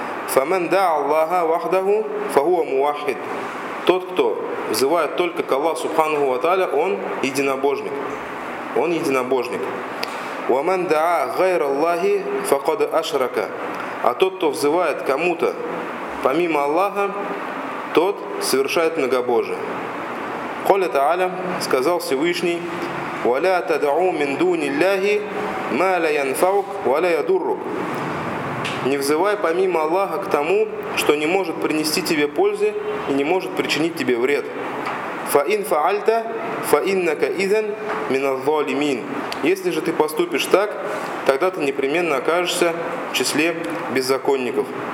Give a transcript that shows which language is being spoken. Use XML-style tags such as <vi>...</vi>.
<ar>Фамен да Аллаха вахдаху фахуа муахид.</ar> <ru>Тот, кто взывает только к Аллаху Субханаху ва Тааля, он единобожник. Он единобожник.</ru> <ar>وَمَنْ دَعَى غَيْرَ اللَّهِ فَقَدْ أَشْرَكَ.</ar> <ru>А тот, кто взывает кому-то помимо Аллаха, тот совершает многобожие.</ru> <ar>قَالَ تَعَالَى,</ar> <ru>сказал Всевышний,</ru> <ar>وَلَا تَدْعُوا مِنْ دُونِ اللَّهِ مَا لَا يَنْفَعُكَ وَلَا يَدُرُّكَ.</ar> <ru>Не взывай помимо Аллаха к тому, что не может принести тебе пользы и не может причинить тебе вред.</ru> <ar>فَإِنْ فَعَلْتَ فَإِنَّكَ إِذًا مِنَ الظَّالِمِينَ.</ar> <ru>Если же ты поступишь так, тогда ты непременно окажешься в числе беззаконников.</ru>